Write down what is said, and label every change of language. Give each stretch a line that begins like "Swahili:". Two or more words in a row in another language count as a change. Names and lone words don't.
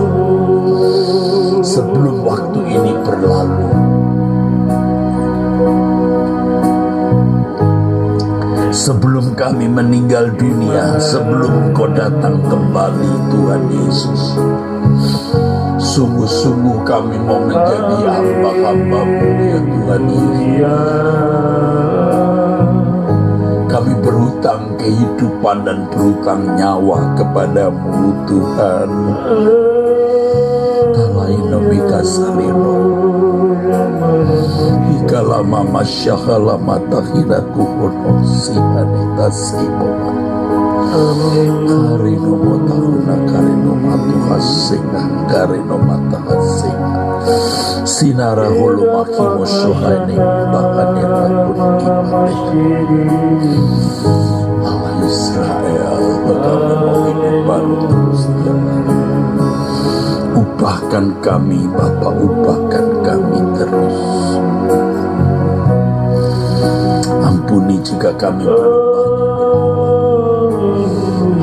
Indonesian: Sebelum waktu ini berlalu, sebelum kami meninggal dunia, sebelum Engkau datang kembali Tuhan Yesus, sungguh-sungguh kami mau menjadi hamba-hamba-Mu ya Tuhan Yesus. Kami berhutang kehidupan dan berhutang nyawa kepada-Mu Tuhan. Kalaino mikasalino ikalama masyahala matahiraku honosihanitasibo karino motahuna karino matuhasinga karino matahasinga sinara hulu makimo shohane bahanirapun iman Allah Israel. Kami mau hidup baru terus tiap hari. Ubahkan kami Bapa, ubahkan kami terus. Ampuni jika kami belum banyak.